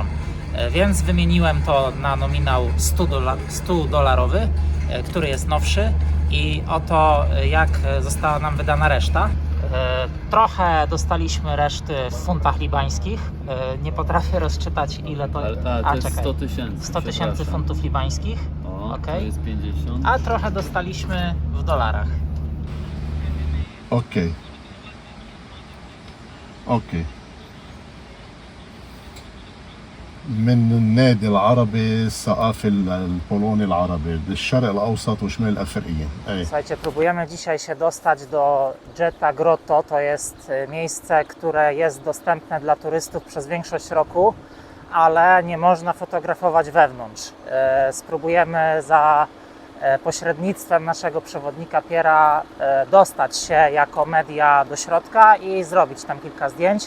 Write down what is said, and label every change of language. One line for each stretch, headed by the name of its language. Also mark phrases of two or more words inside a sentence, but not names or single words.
Polish: Więc wymieniłem to na nominał $100, który jest nowszy i oto jak została nam wydana reszta. Trochę dostaliśmy reszty w funtach libańskich. Nie potrafię rozczytać, ile to... To jest 100 000. 100 000 funtów libańskich. To jest 50. A trochę dostaliśmy w dolarach.
Arabic: اوكي من النادي العربي الثقافي البولوني العربي للشرق الاوسط وشمال الافريقيا.
Polish: Słuchajcie, próbujemy dzisiaj się dostać do Geta Grotto. To jest miejsce, które jest dostępne dla turystów przez większość roku, ale nie można fotografować wewnątrz. Spróbujemy za pośrednictwem naszego przewodnika Pierre'a dostać się jako media do środka i zrobić tam kilka zdjęć.